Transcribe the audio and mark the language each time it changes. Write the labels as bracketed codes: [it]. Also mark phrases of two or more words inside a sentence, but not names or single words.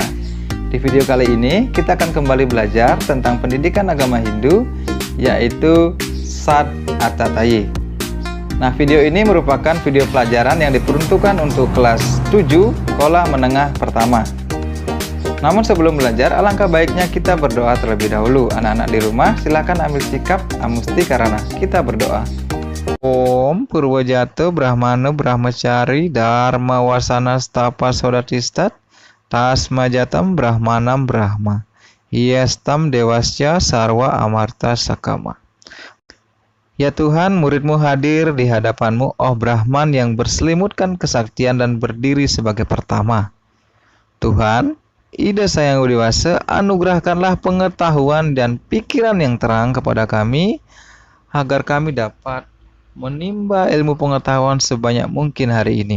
[id] Di video kali ini kita akan kembali belajar tentang pendidikan agama Hindu, yaitu Sat Atatayi. Nah, video ini merupakan video pelajaran yang diperuntukkan untuk kelas 7 sekolah menengah pertama. Namun sebelum belajar, alangkah baiknya kita berdoa terlebih dahulu. Anak-anak di rumah silakan ambil sikap amusti karena kita berdoa. [sa] Om Purwojato Brahmanu Brahmacari Dharma Wasana Stapa Sodatistat Tasmajatam Brahmanam Brahma Yestam Dewasya Sarwa Amarta Sakama. [id] Ya Tuhan, muridmu hadir di hadapanmu, oh Brahman yang berselimutkan kesaktian dan berdiri sebagai pertama. Tuhan, Ida Sang Hyang Widi Wasa, anugerahkanlah pengetahuan dan pikiran yang terang kepada kami, agar kami dapat menimba ilmu pengetahuan sebanyak mungkin hari ini.